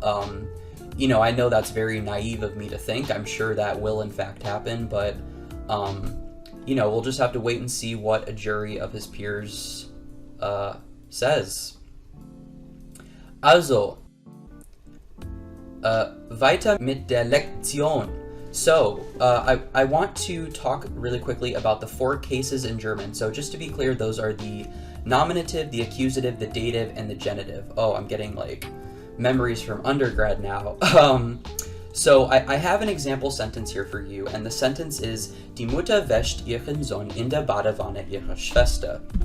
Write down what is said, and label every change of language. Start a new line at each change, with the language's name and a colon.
English: I know that's very naive of me to think. I'm sure that will in fact happen, but we'll just have to wait and see what a jury of his peers says.
German: Also, weiter mit der Lektion.
English: So, I want to talk really quickly about the 4 cases in German. So just to be clear, those are the nominative, the accusative, the dative, and the genitive. Oh, I'm getting like memories from undergrad now. So I have an example sentence here for you, and the sentence is
German: Die Mutter wäscht ihren Sohn in der Badewanne ihrer Schwester.